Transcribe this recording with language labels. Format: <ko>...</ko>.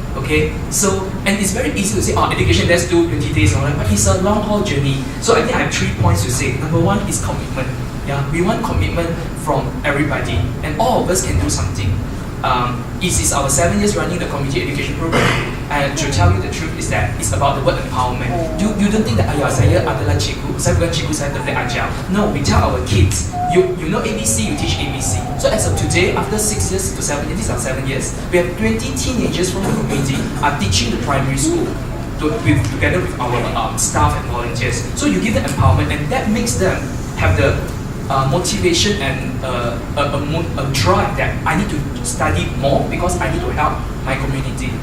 <en>Okay, so and it's very easy to say, oh, education, let's do 20 days, all right, but it's a long haul journey. So I think I have 3 points to say. Number 1 is commitment. Yeah, we want commitment from everybody, and all of us can do something. It is our 7 years running the community education program, and to tell you the truth is that it's about the word empowerment. You don't think that</en> <ms>saya adalah cikgu, saya bukan cikgu, saya boleh ajar.</ms> <en>No, we tell our kids, you know ABC, you teach ABC. So as of today, after 6 years to 7 years, these are 7 years, we have 20 teenagers from the community are teaching the primary school together with our staff and volunteers. So you give them empowerment, and that makes them have the motivation and a drive that I need to study more because I need to help my community.</en>